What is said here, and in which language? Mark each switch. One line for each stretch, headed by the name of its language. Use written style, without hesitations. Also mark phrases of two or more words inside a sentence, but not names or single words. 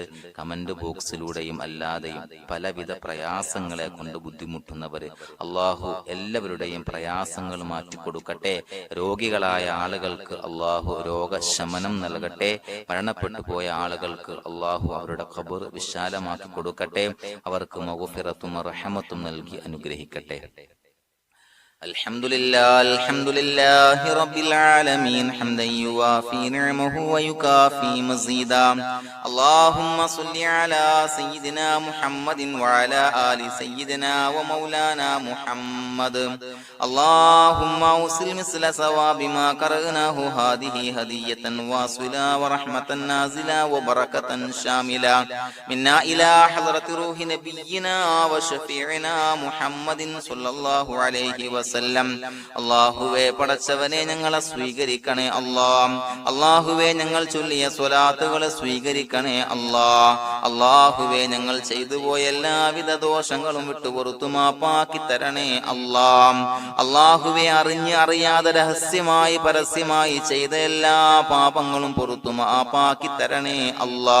Malayalam: കമന്റ് ബോക്സിലൂടെയും അല്ലാതെയും പലവിധ പ്രയാസങ്ങളെ കൊണ്ട് ബുദ്ധിമുട്ടുന്നവര് അള്ളാഹു എല്ലാവരുടെയും പ്രയാസങ്ങൾ മാറ്റിക്കൊടുക്കട്ടെ. രോഗികളായ ആളുകൾക്ക് അള്ളാഹു രോഗശമനം നൽകട്ടെ. മരണപ്പെട്ടു പോയ ആളുകൾക്ക് അള്ളാഹു അവരുടെ ഖബർ വിശാലമാക്കി കൊടുക്കട്ടെ. അവർക്ക് മഗ്ഫിറത്തും റഹ്മത്തും നൽകി അനുഗ്രഹിക്കട്ടെ.
Arabic: الحمد لله رب العالمين حمدا يوافي نعمه ويكافي مزيدا. اللهم صل على سيدنا محمد وعلى آل سيدنا ومولانا محمد. اللهم اوصل مثل ثواب ما قرأناه هذه هدية واصلا ورحمة نازلا وبركة شاملا منا إلى حضرة روح نبينا وشفيعنا محمد صلى الله عليه وسلم.
Malayalam: അള്ളാഹുവേ, പടച്ചവനെ ഞങ്ങളെ സ്വീകരിക്കണേ അല്ലാ. അള്ളാഹുവേ, ഞങ്ങൾ ചൊല്ലിയ സ്വലാത്തുകളെ സ്വീകരിക്കണേ അല്ലാ. അള്ളാഹുവേ, ഞങ്ങൾ ചെയ്തു പോയ എല്ലാവിധ ദോഷങ്ങളും വിട്ടുപുറത്തു മാപ്പാക്കി തരണേ അല്ലാ. അള്ളാഹുവേ, അറിഞ്ഞ് അറിയാതെ രഹസ്യമായി പരസ്യമായി ചെയ്ത എല്ലാ പാപങ്ങളും പുറത്തു മാപ്പാക്കി തരണേ അല്ലാ.